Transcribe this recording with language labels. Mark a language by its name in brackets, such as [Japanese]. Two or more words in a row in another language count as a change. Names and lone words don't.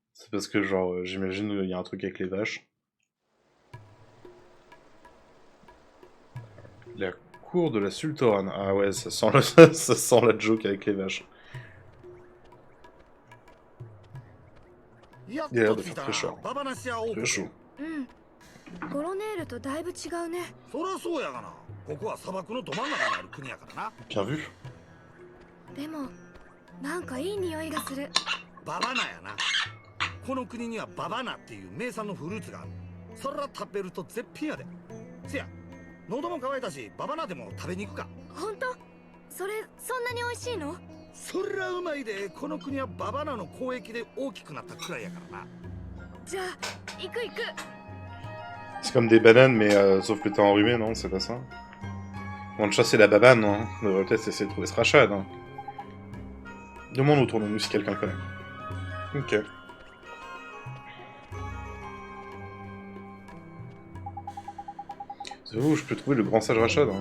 [French] C'est parce que, genre, j'imagine il y a un truc avec les vaches. La cour de la Sultorane. Ah ouais, ça sent, ça sent la joke avec les vaches. Il a l'air de faire très chaud. Très chaud. [Japanese] ゴロネールとだいぶ違うね。そりゃそうやがな。ここは砂漠のど真ん中にある国やからな。 [French] Bien vu. [Japanese] でもなんかいい匂いがする。ババナやな。この国にはババナっていう名産のフルーツがある。そら食べると絶品やで。せや、喉も渇いたし、ババナでも食べに行くか。本当？それそんなに美味しいの？そりゃうまいで。この国はババナの交易で大きくなったくらいやからな。じゃあ行く行く。 [French] C'est comme des bananes, mais sauf que t'es enrhumé, non? C'est pas ça? On va chasser la babane, hein. On devrait peut-être essayer de trouver ce rachat, hein. Demande autour de nous si quelqu'un connaît. Ok. C'est où je peux trouver le grand sage Rachad, hein.